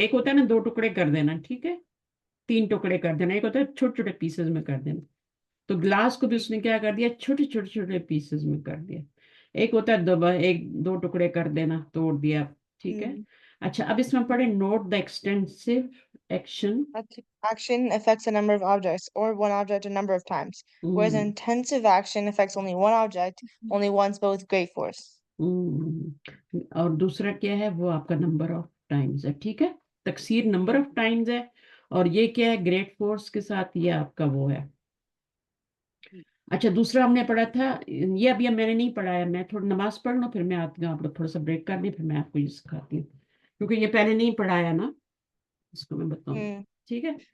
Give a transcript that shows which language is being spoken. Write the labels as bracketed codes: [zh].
[ur] ایک ہوتا ہے نا 2 ٹکڑے کر دینا, ٹھیک ہے, 3 ٹکڑے کر دینا. ایک ہوتا ہے چھوٹے چھوٹے پیسز میں کر دینا. تو گلاس کو بھی اس نے کیا کر دیا؟ چھوٹے چھوٹے چھوٹے پیسز میں کر دیا. ایک ہوتا ہے ایک 2 ٹکڑے کر دینا, توڑ دیا, ٹھیک ہے. اچھا اب اس میں پڑھے [en] Note the extensive action. Action affects a number of objects or one object a number of times, whereas an intensive action affects only one object only once but with great force. [ur] اور دوسرا کیا ہے؟ وہ آپ کا number of Times ہے, ٹھیک ہے. تکثیر نمبر آف ٹائمز ہے, اور یہ کیا ہے؟ گریٹ فورس کے ساتھ. یہ آپ کا وہ ہے. اچھا دوسرا ہم نے پڑھا تھا, یہ ابھی میں نے نہیں پڑھایا, میں تھوڑا نماز پڑھ لوں پھر میں آتی ہوں, آپ لوگ تھوڑا سا بریک کر لیں پھر میں آپ کو یہ سکھاتی ہوں, کیونکہ یہ پہلے نہیں پڑھایا نا, اس کو میں بتاؤں, ٹھیک ہے.